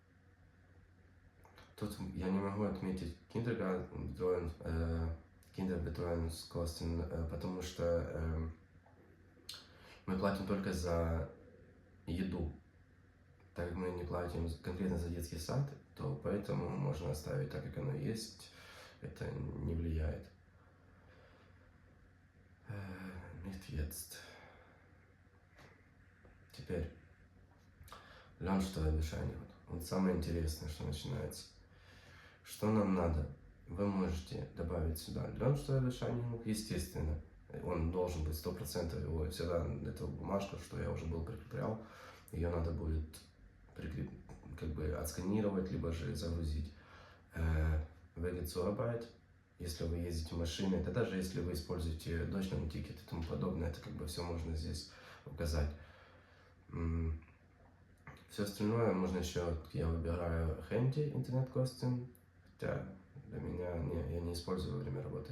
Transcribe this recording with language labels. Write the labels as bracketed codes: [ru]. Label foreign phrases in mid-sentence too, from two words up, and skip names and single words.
[ru] Тут я не могу отметить Kinderbetreuungskosten, потому что мы платим только за еду. Так как мы не платим конкретно за детский сад, то поэтому можно оставить так, как оно есть. Это не влияет. [de] Nicht jetzt. [ru] Теперь Lohnsteuerbescheinigung. Вот самое интересное, что начинается. Что нам надо? Вы можете добавить сюда Lohnsteuerbescheinigung, естественно. Он должен быть 100%, его всегда эту бумажку, что я уже был прикреплял, ее надо будет как бы отсканировать, либо же загрузить. [de] Wege zur Arbeit. [ru] Если вы ездите машиной, это даже если вы используете Deutschland Ticket и тому подобное, это как бы все можно здесь указать. Все остальное можно еще, я выбираю Handy, интернет-костюм, хотя для меня я не использую во время работы.